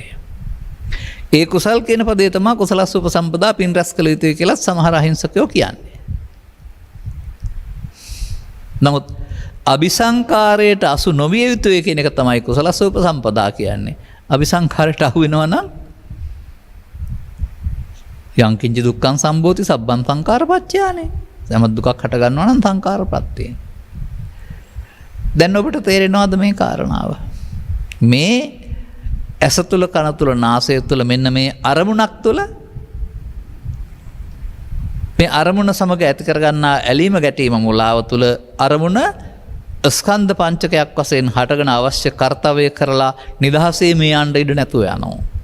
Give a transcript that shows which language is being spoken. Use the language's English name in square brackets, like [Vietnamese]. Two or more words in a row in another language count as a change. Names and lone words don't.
[Sinhala] ඒ කුසල් කියන පදේ තමයි [Pali] කුසලස්ස උපසම්පදා [Sinhala] පින් රැස් කළ යුතුයි කියලා සමහර අහිංසකයෝ කියන්නේ. නමුත් අபிසංකාරයට අසු නොවිය යුතුයි කියන එක තමයි [Pali] කුසලස්ස උපසම්පදා [Sinhala] කියන්නේ. අபிසංකාරයට අහු වෙනවා නම් [Pali] යං කිංච දුක්ඛං සම්භෝති සබ්බං සංඛාරපච්චයානේ. [Sinhala] සම දුකක් හට ගන්නවා නම් සංඛාරප්‍රත්‍යයෙන්. දැන් ඔබට තේරෙනවද මේ කාරණාව? මේ ඇස තුළ කන තුළ නාසය තුළ මෙන්න මේ අරමුණක් තුළ මේ අරමුණ සමග ඇති කරගන්නා ඇලීම ගැටීම මුලාව තුළ අරමුණ ස්කන්ධ පංචකයක් වශයෙන් හටගෙන අවශ්‍ය කර්තව්‍ය කරලා නිදහසේ මේ යන්න ඉඩ නැතුව යනවා.